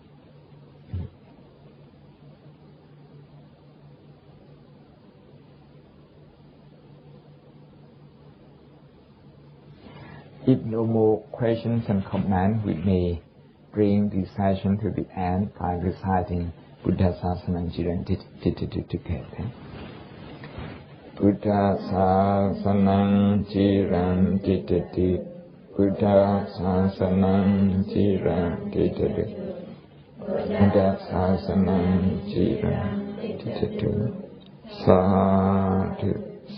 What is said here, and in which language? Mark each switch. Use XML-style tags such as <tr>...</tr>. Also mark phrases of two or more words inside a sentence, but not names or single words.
<en>If no more questions and comments, we may bring the session to the end by reciting</en> <pi>Buddha Sasana Jiran</pi> <en>together.</en> <pi>Buddha Sasana Jiran Titati, Buddha Sasana Jiran Titati, Buddha Sasana Jiran Titati, Sadhu.</pi>